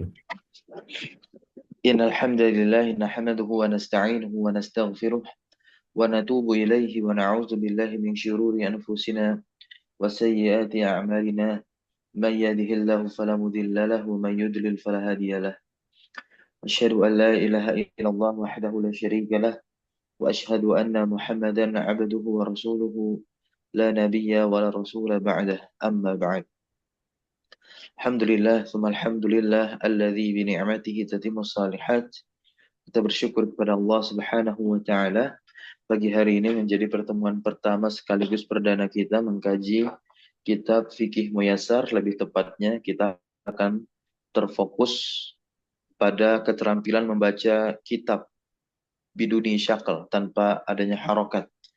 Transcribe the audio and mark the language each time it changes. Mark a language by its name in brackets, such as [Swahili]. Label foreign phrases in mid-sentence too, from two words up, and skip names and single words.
[Arabic] إن الحمد لله نحمده ونستعينه ونستغفره ونتوب إليه ونعوذ بالله من شرور أنفسنا وسيئات أعمالنا. من يهده الله فلا مضل له ومن يضلل فلا هادي له. أشهد أن لا إله إلا الله وحده لا شريك له وأشهد أن محمدا عبده ورسوله لا نبي ولا رسول بعده. أما بعد. الحمد لله، ثم الحمد لله الذي بنعمته تتم الصالحات. [Indonesian] Kita bersyukur kepada [Arabic] الله سبحانه وتعالى. [Indonesian] Pagi hari ini menjadi pertemuan pertama sekaligus perdana kita mengkaji kitab Fikih Muyassar. Lebih tepatnya kita akan terfokus pada keterampilan membaca kitab [Arabic] بدون شكل [Indonesian] tanpa adanya harokat.